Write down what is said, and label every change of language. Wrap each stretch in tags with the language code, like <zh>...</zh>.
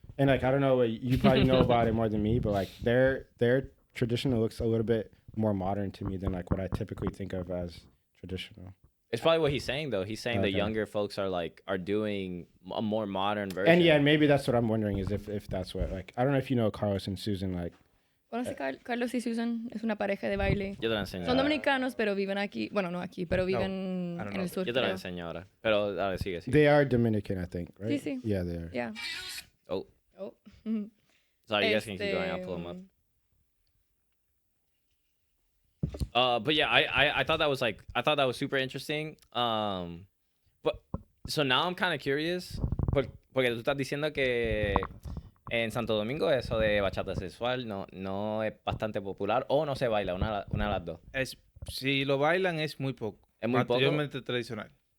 <en>And like I don't know, you probably know about it more than me, but like their traditional looks a little bit more modern to me than like what I typically think of as traditional. It's probably what he's saying though. He's saying the younger folks are doing a more modern version. And yeah, maybe that's what I'm wondering is if that's what like I don't know if you know Carlos and Susan like.</en> <es>¿Conoce Carlos y Susan? Es una pareja de baile. Yo te la enseño. Son dominicanos, pero viven aquí. Bueno, no aquí, pero viven en el sur. Yo te la enseño ahora. Pero dale, sigue.</es> <en>They are Dominican, I think, right?</en> <es>Sí, sí.</es> <en>Yeah, they are. Yeah. Oh. Oh. Sorry, you guys can keep going. I'll pull them up. But yeah, I thought that was super interesting. But so now I'm kind of curious</en> <es>porque tú estás diciendo que en Santo Domingo eso de bachata sexual no es bastante popular o no se baila, una de las dos. Si lo bailan es muy poco. Es muy poco. Mayormente tradicional.</es>